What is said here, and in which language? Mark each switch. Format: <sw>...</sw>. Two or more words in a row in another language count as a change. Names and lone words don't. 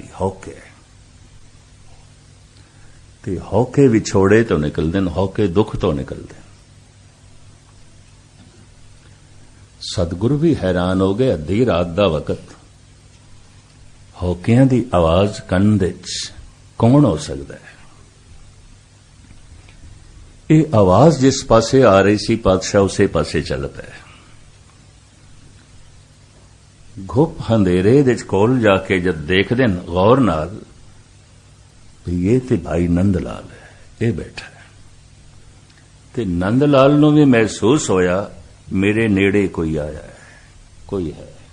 <pa>ਹੌਕੇ ਤੇ ਹੌਕੇ ਵਿਛੋੜੇ ਤੋਂ ਨਿਕਲਦੇ ਨੇ, ਹੌਕੇ ਦੁੱਖ ਤੋਂ ਨਿਕਲਦੇ ਨੇ। ਸਤਿਗੁਰੂ ਵੀ ਹੈਰਾਨ ਹੋ ਗਏ, ਅੱਧੀ ਰਾਤ ਦਾ ਵਕਤ, ਹੌਕਿਆਂ ਦੀ ਆਵਾਜ਼ ਕੰਨ ਦੇ ਚ ਕੌਣ ਹੋ ਸਕਦਾ ਹੈ? ਇਹ ਆਵਾਜ਼ ਜਿਸ ਪਾਸੇ ਆ ਰਹੀ ਸੀ ਪਾਤਸ਼ਾਹ ਉਸੇ ਪਾਸੇ ਚੱਲ ਪਏ। ਘੁੱਪ ਅੰਧੇਰੇ ਦੇ ਕੋਲ ਜਾਕੇ ਜਬ ਦੇਖਦੇ ਨ ਗੌਰ ਨਾਲ, ਇਹ ਤੇ ਭਾਈ ਨੰਦ ਲਾਲ ਹੈ, ਇਹ ਬੈਠਾ ਹੈ। ਤੇ ਨੰਦ ਲਾਲ ਨੂੰ ਭੀ ਮਹਿਸੂਸ ਹੋਇਆ ਮੇਰੇ ਨੇੜੇ ਕੋਈ ਆਇਆ ਹੈ, ਕੋਈ ਹੈ।</pa>